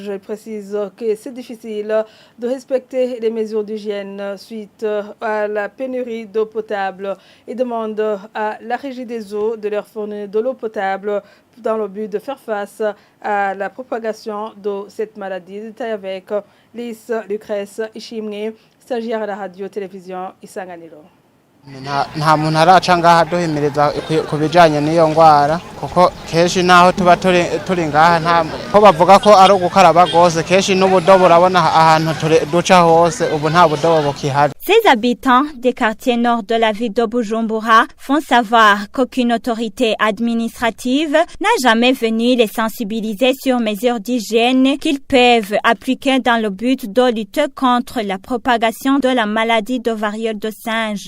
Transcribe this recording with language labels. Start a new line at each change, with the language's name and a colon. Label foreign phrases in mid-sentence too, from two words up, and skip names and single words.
French: Ils précisent que c'est difficile de respecter les mesures d'hygiène suite à la pénurie d'eau potable et demandent à la Régie des eaux de leur fournir de l'eau potable dans le but de faire face à la propagation de cette maladie. Détail avec Lise Lucrèce Ishimwe, stagiaire à la radio-télévision Isanganiro.
Rundi: nta muntu araca ngaha duhimiriza ku bijyanye n'iyo ndwara kuko kenshi naho tuba turi ngaha nta ko bavuga ko ari ugukaraba rwose kenshi n'ubudobo urabona ahantu duca hose ubu nta budobo bukihari.
French: Ces habitants des quartiers nord de la ville de Bujumbura font savoir qu'aucune autorité administrative n'a jamais venu les sensibiliser sur mesures d'hygiène qu'ils peuvent appliquer dans le but de lutter contre la propagation de la maladie de variole de singe.